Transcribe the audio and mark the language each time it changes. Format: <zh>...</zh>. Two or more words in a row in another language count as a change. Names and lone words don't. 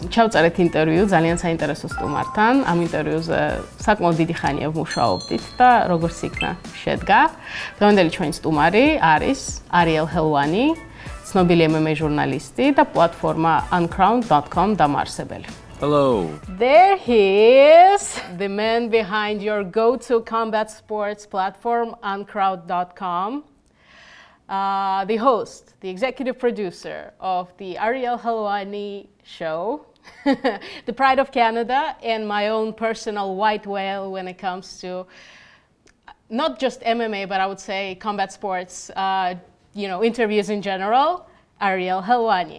<ka>ჩავწერეთ ინტერვიუ ძალიან საინტერესო სტუმართან. ამ ინტერვიუზე საკმაოდ დიდი ხანია ვმუშაობდით და როგორც იქნა შედგა. დღევანდელი ჩვენი სტუმარი არის Ariel Helwani, ცნობილი MMA ჟურნალისტი და პლატფორმა uncrowned.com დამაარსებელი.</ka> <en>Hello. There he is, the man behind your go-to combat sports platform, uncrowned.com. The host, the executive producer of the Ariel Helwani show, the pride of Canada, and my own personal white whale when it comes to not just MMA, but I would say combat sports, interviews in general, Ariel Helwani.</en>